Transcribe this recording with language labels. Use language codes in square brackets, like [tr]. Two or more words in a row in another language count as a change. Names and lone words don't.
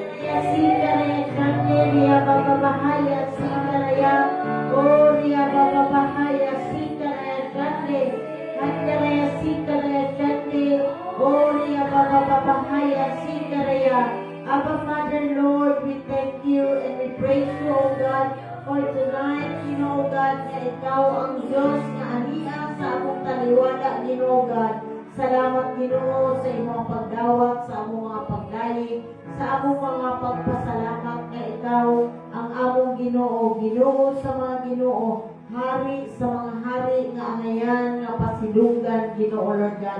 [en] Sikaraya Kanderia Baba Bahaya Sikaraya Oria Baba Bahaya Sikaraya Kande Kanderia Sikaraya Kande Oria Baba Bahaya Sikaraya. Abba Father, Lord, we thank you and we praise you, O God, for tonight, [ceb] Ginoo God, na ikaw ang Diyos na aniya sa among taliwala, Ginoo God. Salamat, Ginoo, sa imong pagdawat, sa among mga pagdayeg, sa among mga pagpasalamat na ikaw ang among Ginoo, Ginoo sa mga Ginoo, hari sa mga hari nga anayan nga pasilungan, Ginoo [en] Lord God.